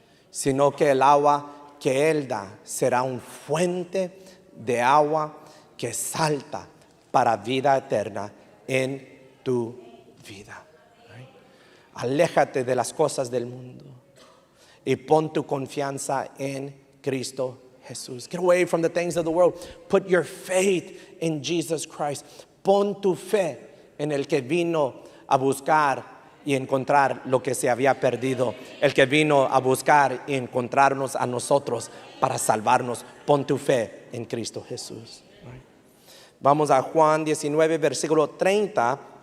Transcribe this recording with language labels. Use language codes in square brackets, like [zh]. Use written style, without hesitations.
[es] sino que el agua que Él da será un fuente de agua que salta para vida eterna en tu vida. Aléjate de las cosas del mundo y pon tu confianza en Cristo Jesús. [en] Get away from the things of the world. Put your faith in Jesus Christ. [es] Pon tu fe en el que vino a buscar y encontrar lo que se había perdido. El que vino a buscar y encontrarnos a nosotros para salvarnos. Pon tu fe en Cristo Jesús. Vamos a Juan 19, versículo 30.